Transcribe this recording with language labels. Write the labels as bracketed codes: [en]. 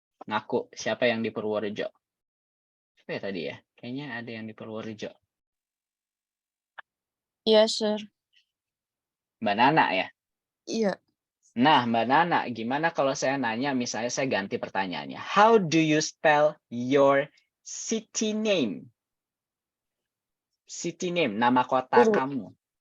[id] Ngaku, siapa yang di Purworejo? Siapa ya tadi ya? Kayaknya ada yang di Purworejo. Iya, sir. Mbak Nana ya? Iya. Nah, Mbak Nana, gimana kalau saya nanya, misalnya saya ganti pertanyaannya. [en] How do you spell your city name? City name, [id] nama kota kamu.